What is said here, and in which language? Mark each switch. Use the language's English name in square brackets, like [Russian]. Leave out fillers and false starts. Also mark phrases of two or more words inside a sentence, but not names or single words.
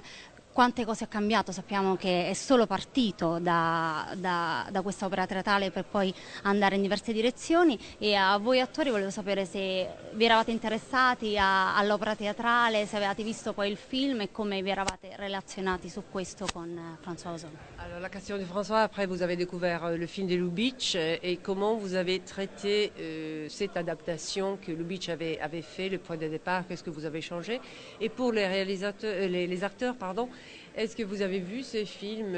[Italian] Quante cose ha cambiato? Sappiamo che è solo partito da questa opera teatrale per poi andare in diverse direzioni, e a voi attori volevo sapere se vi eravate interessati all'opera teatrale, se avevate visto poi il film et come vi eravate relazionati su questo con François Ozon. [French] Alors la question de François, après vous avez découvert le film de Lubitsch et comment vous avez traité cette adaptation que Lubitsch avait fait, le point de départ, qu'est-ce que vous avez changé? Et pour les réalisateurs, les acteurs, pardon, est-ce que vous avez vu ces films?